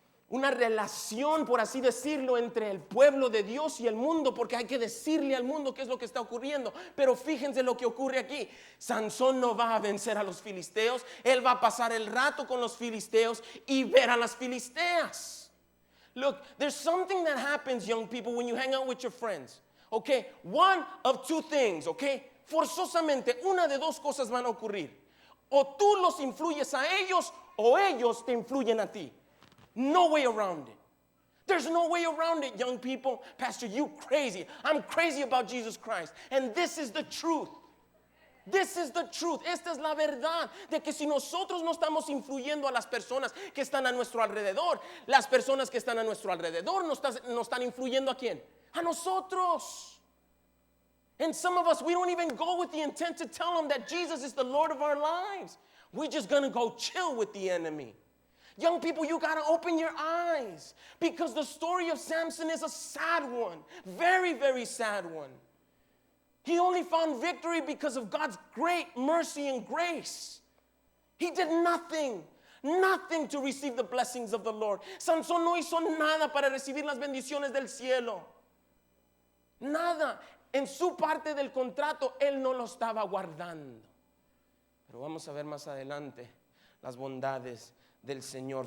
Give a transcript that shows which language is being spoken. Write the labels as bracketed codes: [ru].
[es] una relación, por así decirlo, entre el pueblo de Dios y el mundo, porque hay que decirle al mundo qué es lo que está ocurriendo. Pero fíjense lo que ocurre aquí. Sansón no va a vencer a los filisteos, él va a pasar el rato con los filisteos y ver a las filisteas. [en] Look, there's something that happens, young people, when you hang out with your friends. Okay, one of two things, okay? [es] Forzosamente, una de dos cosas van a ocurrir. O tú los influyes a ellos o ellos te influyen a ti. [en] No way around it. There's no way around it, young people. Pastor, you crazy. I'm crazy about Jesus Christ. And this is the truth. This is the truth. [es] Esta es la verdad de que si nosotros no estamos influyendo a las personas que están a nuestro alrededor, las personas que están a nuestro alrededor no están influyendo a quién? A nosotros. [en] And some of us, we don't even go with the intent to tell them that Jesus is the Lord of our lives. We're just going to go chill with the enemy. Young people, you got to open your eyes, because the story of Samson is a sad one. Very, very sad one. He only found victory because of God's great mercy and grace. He did nothing to receive the blessings of the Lord. [es] Sansón no hizo nada para recibir las bendiciones del cielo. Nada. En su parte del contrato, él no lo estaba guardando. Pero vamos a ver más adelante las bondades del Señor.